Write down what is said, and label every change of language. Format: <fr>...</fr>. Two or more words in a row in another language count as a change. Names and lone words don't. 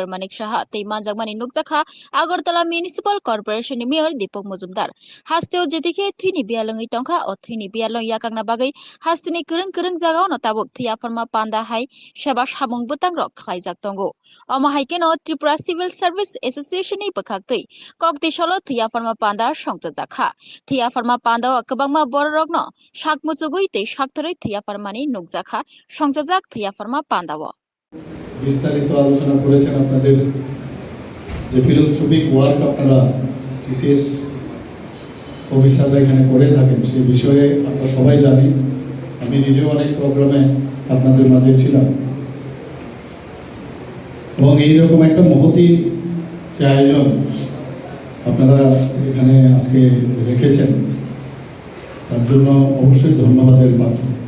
<trp>Manik Saha tei manjakmani nukjakha Agartala Municipal Corporation ni Mayor Deepak Mujumdar hasteo jetike thini bialangai tongkha o thini bialong yakangna bagai hastini kurung jagao no tabuk thia parma panda hai seba samung butang rok khlaijak tongo omo haikeno Tripura Civil Service Association ni bukakti kokti shalot thia parma panda songta jakha thia parma panda o kwbangma borok no sakmuchugui tei sakthoroi thia parmani nukjakha songtajak thia parma panda o</trp> <bn>বিস্তারিত আলোচনা করেছেন আপনাদের যে</bn> <en>philanthropic work</en> <bn>আপনারা টিসিএস অফিসাররা এখানে করে থাকেন সেই বিষয়ে আমরা সবাই জানি। আমি নিজেও অনেক প্রোগ্রামে আপনাদের মাঝে ছিলাম এবং এইরকম একটা মহতি যে আয়োজন আপনারা এখানে আজকে রেখেছেন তার জন্য অবশ্যই ধন্যবাদের পাত্র।</bn>